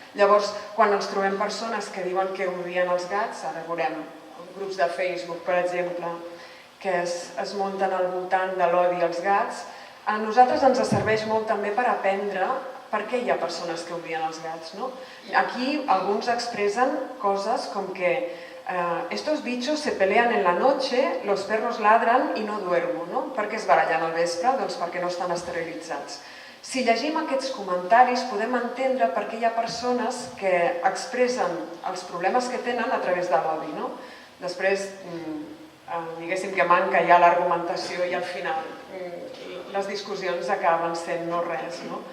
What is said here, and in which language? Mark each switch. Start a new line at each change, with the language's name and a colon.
Catalan: Llavors, quan ens trobem persones que diuen que odien els gats, ara veurem grups de Facebook, per exemple, que es munten al voltant de l'odi als gats, a nosaltres ens serveix molt també per aprendre per què hi ha persones que odien els gats. Aquí alguns expressen coses com que
Spanish: estos bichos se pelean en la noche, los perros ladran y no duermo.
Catalan: Per què es barallen al vespre? Doncs perquè no estan esterilitzats. Si llegim aquests comentaris podem entendre per què hi ha persones que expressen els problemes que tenen a través de l'odi. Després, diguéssim que manca ja l'argumentació i al final les discussions acaben sent no res.